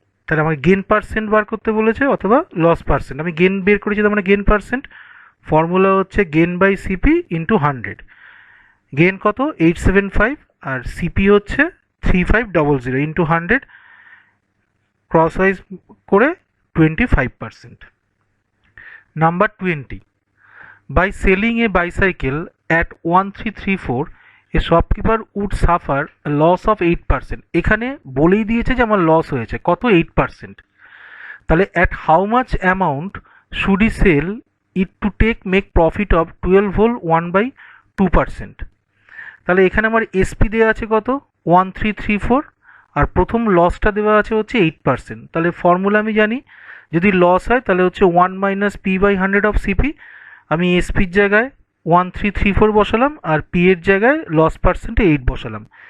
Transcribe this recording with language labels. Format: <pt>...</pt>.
<bn>তাহলে আমাকে gain percent বার করতে বলেছে অথবা লস পার্সেন্ট। আমি গেন বের করেছি, তার মানে গেন পার্সেন্ট ফর্মুলা হচ্ছে gain by CP into 100। Gain কত, 875, আর সিপি হচ্ছে 3500 ইন্টু 100, ক্রস ওয়াইজ করে 25%।</bn> <en>Number 20, by selling a bicycle at 1334 a shopkeeper would suffer a loss of 8%।</en> <bn>এখানে বলেই দিয়েছে যে আমার লস হয়েছে কত, 8%।</bn> <en>তাহলে at how much amount should he sell it to make profit of 12 whole 1/2%।</en> <bn>তাহলে এখানে আমার এসপি দেওয়া আছে কত, 1334, আর প্রথম লসটা দেওয়া আছে হচ্ছে 8%। তাহলে ফর্মুলা আমি জানি, যদি লস হয় তাহলে হচ্ছে 1 - p/100 অফ সিপি। আমি এসপির জায়গায় 1334 বসালাম আর পি এর জায়গায় লস পার্সেন্টে 8 বসালাম।</bn>